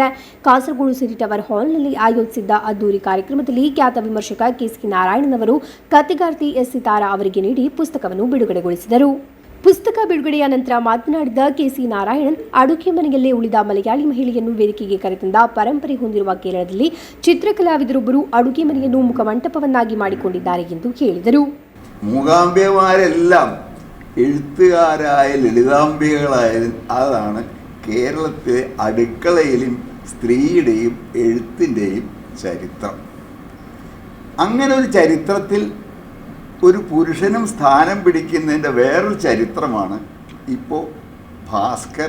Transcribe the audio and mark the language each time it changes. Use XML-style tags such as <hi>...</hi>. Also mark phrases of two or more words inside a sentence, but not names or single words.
<kn>ಕಾಸರಗೋಡು ಸಿಟಿ ಟವರ್ ಹಾಲ್ನಲ್ಲಿ ಆಯೋಜಿಸಿದ್ದ ಅದ್ದೂರಿ ಕಾರ್ಯಕ್ರಮದಲ್ಲಿ ಖ್ಯಾತ ವಿಮರ್ಶಕ ಕೆಸಿ ನಾರಾಯಣನ್ ಅವರು ಕಥೆಗಾರ್ತಿ ಎಸ್ ಸಿತಾರಾ ಅವರಿಗೆ ನೀಡಿ ಪುಸ್ತಕವನ್ನು ಬಿಡುಗಡೆಗೊಳಿಸಿದರು. ಪುಸ್ತಕ ಬಿಡುಗಡೆಯ ನಂತರ ಮಾತನಾಡಿದ ಕೆಸಿ ನಾರಾಯಣನ್, ಅಡುಗೆ ಮನೆಯಲ್ಲೇ ಉಳಿದ ಮಲಯಾಳಿ ಮಹಿಳೆಯನ್ನು ವೇದಿಕೆಗೆ ಕರೆತಂದ ಪರಂಪರೆ ಹೊಂದಿರುವ ಕೇರಳದಲ್ಲಿ ಚಿತ್ರಕಲಾವಿದರೊಬ್ಬರು ಅಡುಗೆ ಮನೆಯನ್ನು മുഖമണ്ഡപವನ್ನಾಗಿ ಮಾಡಿಕೊಂಡಿದ್ದಾರೆ ಎಂದು ಹೇಳಿದರು.</kn> <ml>മൂകാംബികമാരെല്ലാം എഴുത്തുകാരായ ലളിതാംബികകളായാലും അതാണ് കേരളത്തിലെ അടുക്കളയിലും സ്ത്രീയുടെയും എഴുത്തിൻ്റെയും ചരിത്രം. അങ്ങനെ ഒരു ചരിത്രത്തിൽ ഒരു പുരുഷനും സ്ഥാനം പിടിക്കുന്നതിൻ്റെ വേറൊരു ചരിത്രമാണ് ഇപ്പോൾ ഭാസ്കർ.</ml>